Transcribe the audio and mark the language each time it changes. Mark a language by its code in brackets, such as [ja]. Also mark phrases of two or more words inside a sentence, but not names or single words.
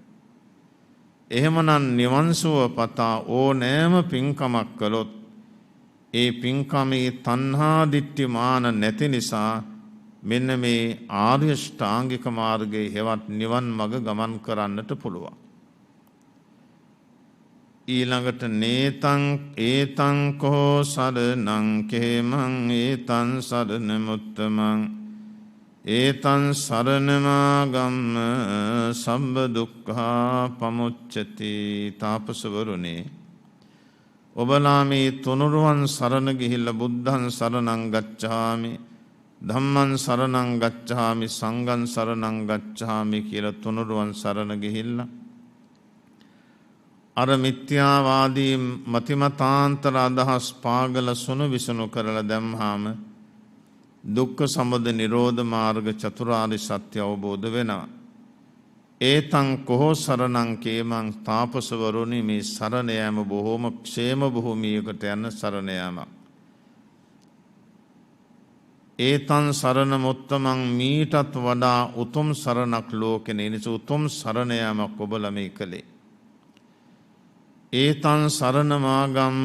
[si] එහෙමනම් නිවන් සුව පතා ඕනෑම පින්කමක් කළොත් ඒ පින්කමේ තණ්හා දිට්ඨි මාන නැති නිසා මෙන්න මේ ආර්ය ශ්‍රාංගික මාර්ගයේ හෙවත් නිවන් මඟ ගමන් කරන්නට පුළුවන්. [pi] ඊළඟට නේතං ඒතං කෝ සරණං කේමං ඒතං සරණ මුත්තමං ඒතං සරණමාගම්ම සම්බ දුක්ඛා පමුච්චති. [si] තාපසවරුනේ, ඔබලා මේ තුනුරුවන් සරණ ගිහිල්ලා [pi] බුද්ධං සරණං ගච්ඡාමි, ධම්මං සරණං ගච්ඡාමි, සංඝං සරණං ගච්ඡාමි [si] කියලා තුනුරුවන් සරණ ගිහිල්ලා අර මිත්‍යාවාදී මතිමතාන්තර අදහස් පාගල සුණු විසුණු කරලා දැම්හාම දුක්ඛ සමුදය නිරෝධ මාර්ග චතුරාර්ය සත්‍ය අවබෝධ වෙනවා. [pi] ඒතං කෝ සරණං කේමං. [si] තාපසවරුනි, මේ සරණ යාම බොහෝම ക്ഷേම භූමියකට යන සරණ යාමක්. [pi] ඒතං සරණ මුත්තමං. [si] මීටත් වඩා උතුම් සරණක් ලෝකේ නිසා උතුම් සරණ යාමක් ඔබලා මේ කළේ. [pi] ඒතං සරණ මාගම්ම.